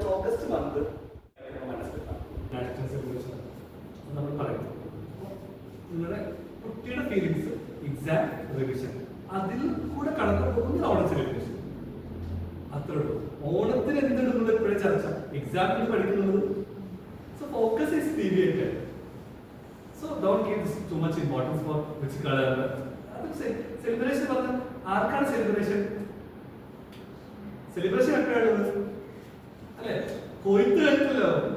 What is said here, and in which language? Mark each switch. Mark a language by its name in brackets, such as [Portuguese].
[Malayalam] August month മനസ്സിലാക്കാം national celebration നമ്മൾ പറയുന്നത്. നിങ്ങളുടെ കുട്ടിയുടെ ഫീലിങ്സ് എക്സാം റിവിഷൻ അതിൽ കൂടെ കടന്നു പോകുന്ന ഓണം സെലിബ്രേഷൻ അത്രേ ഉള്ളൂ. ഓണത്തിന് എന്തുണ്ടെന്നുള്ള ഇപ്പോഴേ ചർച്ച, എക്സാമിന് പഠിക്കുന്നത്. [English] So focus is deviated. So don't give this too much importance for which color. [Malayalam] Celebration പറഞ്ഞാൽ ആർക്കാണ് സെലിബ്രേഷൻ? സെലിബ്രേഷൻ എപ്പോഴാണുള്ളത് അല്ലെ? കൊയ്ത്ത് കഴിഞ്ഞല്ലോ.